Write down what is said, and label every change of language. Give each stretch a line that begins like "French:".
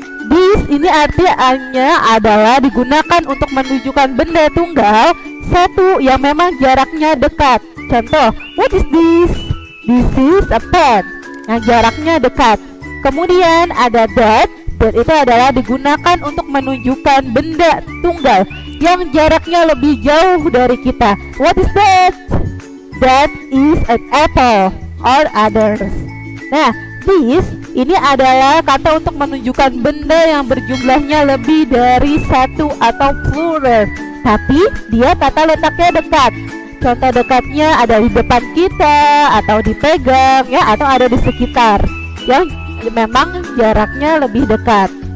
Indonesian: This ini artinya adalah digunakan untuk menunjukkan benda tunggal satu yang memang jaraknya dekat. Contoh,
English: what is this? This is a pen,
Indonesian: yang jaraknya dekat. Kemudian ada that itu adalah digunakan untuk menunjukkan benda tunggal yang jaraknya lebih jauh dari kita.
English: What is that? That is an apple or others.
Indonesian: Nah, this ini adalah kata untuk menunjukkan benda yang berjumlahnya lebih dari satu atau plural, tapi dia kata letaknya dekat. Contoh dekatnya ada di depan kita, atau dipegang ya, atau ada di sekitar, yang memang jaraknya lebih dekat.